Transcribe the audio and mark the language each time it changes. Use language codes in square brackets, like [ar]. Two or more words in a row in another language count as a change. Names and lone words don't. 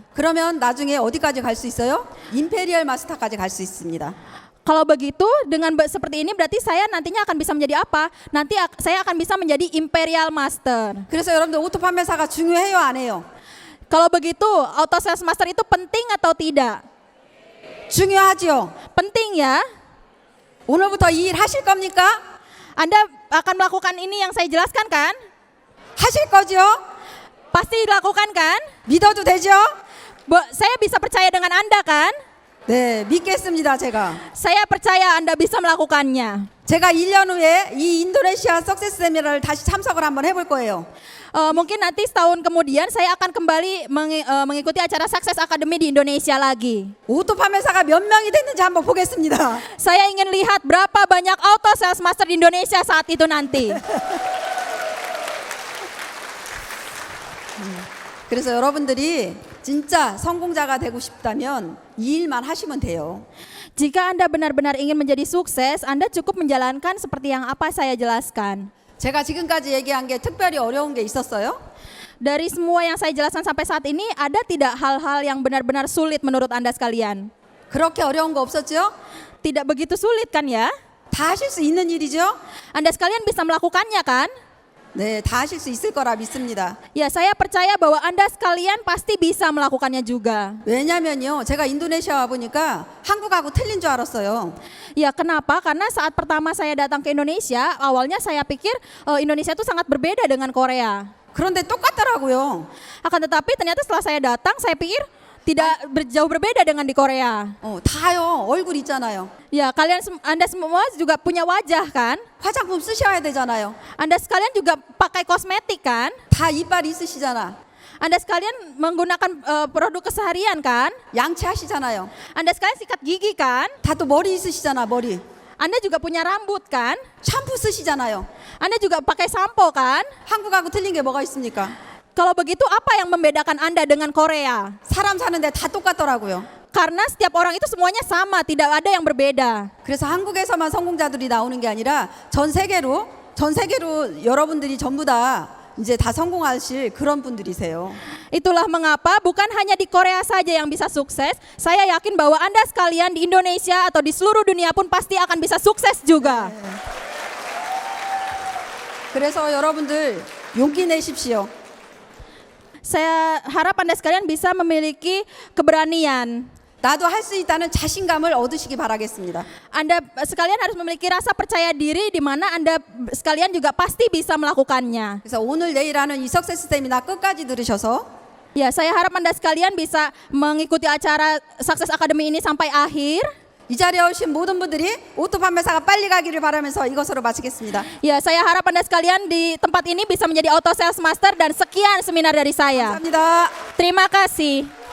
[ko] 그러면 나중에 어디까지 갈 수 있어요? 임페리얼 마스터까지 갈 수 있습니다. [id] Kalau begitu, dengan seperti ini berarti saya nantinya akan bisa menjadi apa? Nanti saya akan bisa menjadi Imperial Master. [ko] 그래서 여러분들 오토 판매사가 중요해요, 안 해요? [id] Kalau begitu, Auto Sales Master itu penting atau tidak? [ko] 중요하죠. [id] Penting ya. [ko] 오늘부터 이 일 하실 겁니까? [id] Anda akan melakukan ini yang saya jelaskan kan? [ko] 하실 거죠? [id] Pasti dilakukan kan? [ko] 믿어도 되죠? [id] Saya bisa percaya dengan Anda kan? [ko] 네, 믿겠습니다, 제가. [id] Saya percaya Anda bisa melakukannya. [ko] 제가 1년 후에 이 인도네시아 석세스 세미나를 다시 참석을 한번 해볼 거예요. [id] Mungkin nanti setahun kemudian saya akan kembali mengikuti acara Success Academy di Indonesia lagi. [ko] 오토 판매사가 몇 명이 됐는지 한번 보겠습니다. [id] Saya ingin lihat berapa banyak Auto Sales Master di Indonesia saat itu nanti. [ko] 그래서 여러분들이 진짜 성공자가 되고 싶다면 이 일만 하시면 돼요. [id] Jika Anda benar-benar ingin menjadi sukses, Anda cukup menjalankan seperti yang apa saya jelaskan. [ko] 제가 지금까지 얘기한 게 특별히 어려운 게 있었어요? [id] Dari semua yang saya jelaskan sampai saat ini, ada tidak hal-hal yang benar-benar sulit menurut Anda sekalian? [ko] 그렇게 어려운 거 없었죠? [id] Tidak begitu sulit kan ya? [ko] 다 하실 수 있는 일이죠? [id] Anda sekalian bisa melakukannya kan? [ko] 네, 다 하실 수 있을 거라 믿습니다. [id] Ya, saya percaya bahwa Anda sekalian pasti bisa melakukannya juga. [ko] 왜냐면요, 제가 인도네시아 와 보니까 한국하고 틀린 줄 알았어요. [id] Ya, kenapa? Karena saat pertama saya datang ke Indonesia, awalnya saya pikir Indonesia itu sangat berbeda dengan Korea. [ko] 그런데 똑같더라고요. [id] Akan tetapi ternyata setelah saya datang, saya pikir tidak jauh berbeda dengan di Korea. [ko] 다요. 얼굴 있잖아요. [id] Ya, Anda semua juga punya wajah kan? [ko] 화장품 쓰셔야 되잖아요. [id] Anda sekalian juga pakai kosmetik kan? [ko] 다 이빨 있으시잖아. [id] Anda sekalian menggunakan produk keseharian kan? [ko] 양치하시잖아요. [id] Anda sekalian sikat gigi kan? [ko] 다 또 머리 있으시잖아, 머리. [id] Anda juga punya rambut kan? [ko] 샴푸 쓰시잖아요. [id] Anda juga pakai sampo kan? [ko] 한국하고 틀린 게 뭐가 있습니까? [id] Kalau begitu apa yang membedakan Anda dengan Korea? [ko] 사람 사는데 다 똑같더라고요. [id] Karena setiap orang itu semuanya sama, tidak ada yang berbeda. [ko] 그래서 한국에서만 성공자들이 나오는 게 아니라 전 세계로 여러분들이 전부 다 이제 다 성공하실 그런 분들이세요. [id] Itulah mengapa bukan hanya di Korea saja yang bisa sukses. Saya yakin bahwa Anda sekalian di Indonesia atau di seluruh dunia pun pasti akan bisa sukses juga. [ko] 그래서 여러분들 용기 내십시오. [id] Saya harap Anda sekalian bisa memiliki keberanian. [ko] 나도 할 수 있다는 자신감을 얻으시기 바라겠습니다. [id] Anda sekalian harus memiliki rasa percaya diri di mana Anda sekalian juga pasti bisa melakukannya. [ko] 그래서 오늘 내일 하는 이 석세스 세미나 끝까지 들으셔서 [id] Ya, saya harap Anda sekalian bisa mengikuti acara Success Academy ini sampai akhir. [ko] 이 자리에 오신 모든 분들이 오토 판매사가 빨리 가기를 바라면서 이것으로 마치겠습니다. [id] Ya, saya harap Anda sekalian di tempat ini bisa menjadi Auto Sales Master dan sekian seminar dari saya. [ko] 감사합니다. [id] Terima kasih.